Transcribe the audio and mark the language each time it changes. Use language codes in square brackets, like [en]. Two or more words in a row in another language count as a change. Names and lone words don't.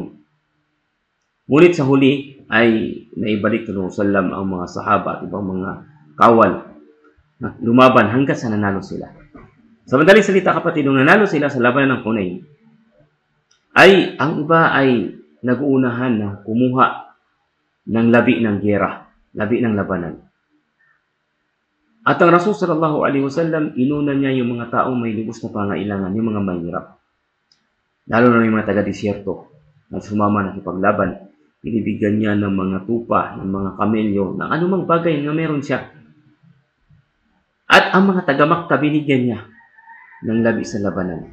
[tl] Ngunit sa huli ay naibalik ng Rasulullah ang mga sahaba at ibang mga kawal na lumaban hanggang sa nanalo sila. Sa madaling salita kapatid, nung nanalo sila sa labanan ng Hunain, ay ang iba ay nag-uunahan na kumuha ng labi ng giyera, labi ng labanan. At ang Rasul [ar] صلى الله عليه وسلم, [tl] inuna niya yung mga taong may lubos na pangailangan, yung mga mahirap. Lalo na yung mga taga-disyerto na sumama na kipaglaban. Binibigyan niya ng mga tupa, ng mga kamelyo, ng anumang bagay na meron siya. At ang mga taga-Makkah, binigyan niya ng labi sa labanan.